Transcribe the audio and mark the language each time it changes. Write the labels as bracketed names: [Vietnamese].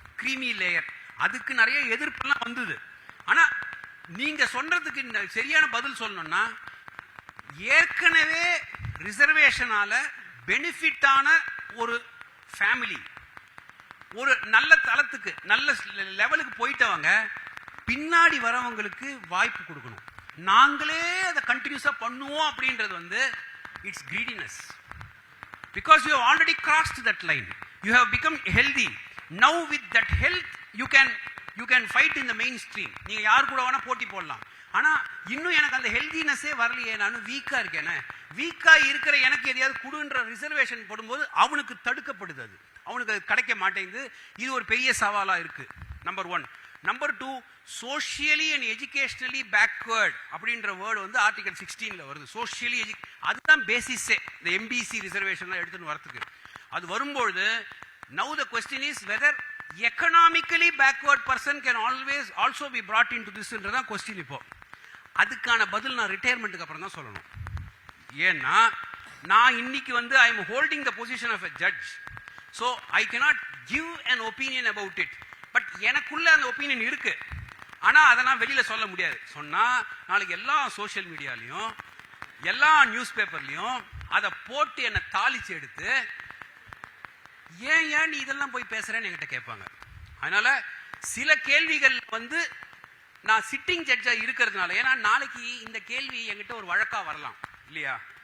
[Tamil] Creamy layer, அதுக்கு நிறைய எதிர்ப்பெல்லாம் வந்தது. ஆனா நீங்க சொல்றதுக்கு சரியான பதில் சொல்லணும்னா, ஏற்கனவே ரிசர்வேஷனால பெனிஃபிட்டான ஒரு ஃபேமிலி ஒரு நல்ல தளத்துக்கு நல்ல லெவலுக்கு போயிட்டவங்க பின்னாடி வரவங்களுக்கு வாய்ப்பு கொடுக்கணும். நாங்களே அதை கண்டினியூஸா பண்ணுவோம் அப்படின்றது வந்து [English] It's greediness. Because you have already crossed that line. You have become healthy. Now with that health you can fight in the mainstream. [Tamil] நீங்க யார் கூட வேணா போட்டி போடலாம். ஆனா இன்னும் எனக்கு அந்த ஹெல்தினஸே வரலையே, நானும் வீக்கா இருக்கேனே. வீக்கா இருக்கிற எனக்கு எதையாவது குடுன்ற ரிசர்வேஷன் போடும்போது அவனுக்கு தடுக்கப்படுது, அது அவனுக்கு அது கிடைக்க மாட்டேங்குது. இது ஒரு பெரிய சவாலா இருக்கு. Number 1. Number 2, [English] socially and educationally backward [Tamil] அப்படின்ற வேர்டு வந்து ஆர்டிகல் 16ல வருது. சோஷியலி அதுதான் பேசிஸே இந்த எம்பிசி ரிசர்வேஷன் எடுத்துன்னு வரதுக்கு. அது வரும்பொழுது [English] now the question is whether economically backward person can always also be brought into this [Tamil] ன்றதான் question. இப்போ அதுக்கான பதில் நான் ரிட்டையர்மெண்ட்டுக்கு அப்புறம் தான் சொல்லணும். ஏன்னா நான் இன்னைக்கு வந்து [English] I am holding the position of a judge. So I cannot give an opinion about it. [Tamil] But எனக்குள்ள அந்த ஒப்பீனியன் இருக்கு. ஆனா அதை நான் வெளியில சொல்ல முடியாது. சொன்னா நாளைக்கு எல்லா சோசியல் மீடியாலையும் எல்லா நியூஸ் பேப்பர்லயும் அதை போட்டு என்னை தாளிச்சு எடுத்து ஏன் நீ இதெல்லாம் போய் பேசுறேன்னு என்கிட்ட கேட்பாங்க. அதனால சில கேள்விகள் வந்து நான் சிட்டிங் ஜட்ஜா இருக்கிறதுனால, ஏன்னா நாளைக்கு இந்த கேள்வி என்கிட்ட ஒரு வழக்கா வரலாம் இல்லையா.